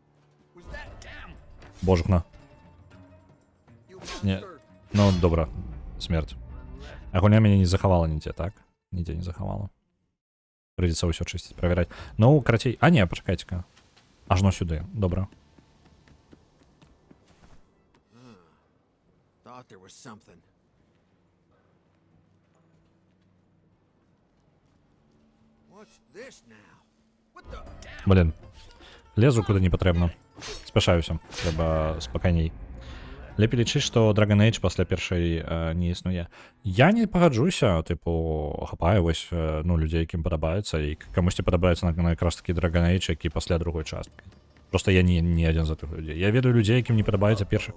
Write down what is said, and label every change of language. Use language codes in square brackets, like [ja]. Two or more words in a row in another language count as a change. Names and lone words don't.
[be] Божухна. Не, ну, добра, смерць. Агульня мяне не захавала нідзе, так? Нідзе не захавала. Прыйдзецца ўсё чысціць, правяраць. Ну, карацей, не, пачакайце-ка. Ажно сюды, добра. [en] There was something. What's this now? What the? [be] Блін, [uk] лезу куди [be] не патрэбна. Спяшаюся, трэба спакайней. Лепей лічыць, што Dragon Age пасля першай не існуе. Я не пагаджуся, типу, хапае вось, ну, людзей, якім падабаецца, і камусьці падабаецца на якраз такі Dragon Age, які пасля другой часткі. Просто я не адзін з гэтых людзей. Я ведаю людзей, якім не падабаецца першы.